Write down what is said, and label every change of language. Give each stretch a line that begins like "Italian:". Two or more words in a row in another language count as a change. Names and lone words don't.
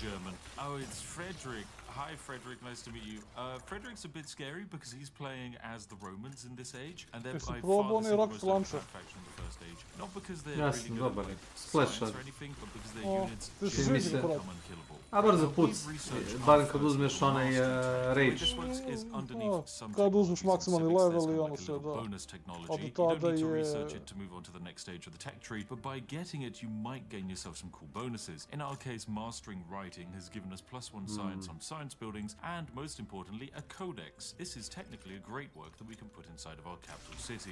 English: It's a German. Oh, it's Frederick. Hi, Frederick. Nice to meet you. Frederick's a bit scary because he's playing as the Romans in this age, and they're by far the most overpowered faction in the first age. Not because they're really good at like, science or anything, but because their units just become unkillable.
Croatian: A brzo puc, barem kad uzmeš onaj rage. Kad uzmeš maksimalni level I ono sve, da.
English: Technology. You don't need to research it to move on to the next stage of the tech tree, but by getting it, you might gain yourself some cool bonuses. In our case, mastering writing has given us +1 science on science buildings, and most importantly, a codex. This is technically a great work that we can put inside of our capital city.